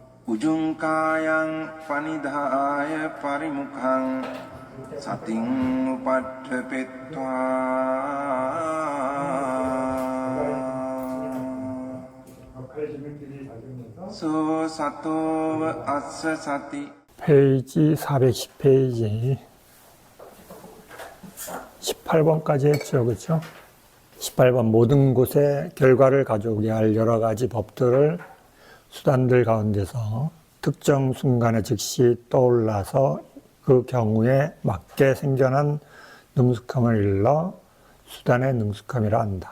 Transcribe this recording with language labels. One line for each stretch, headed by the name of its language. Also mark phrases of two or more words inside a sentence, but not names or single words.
Pali: උජුංකායං පනිදාය පරිමුඛං සතින් උපට්ඨපෙත්වා 소 සතෝව අස්ස සති.
Korean: 페이지 410페이지 18번까지 했죠, 그렇죠? 18번 모든 곳에 결과를 가져오게 할 여러 가지 법들을 수단들 가운데서 특정 순간에 즉시 떠올라서 그 경우에 맞게 생겨난 능숙함을 일러 수단의 능숙함이라 한다.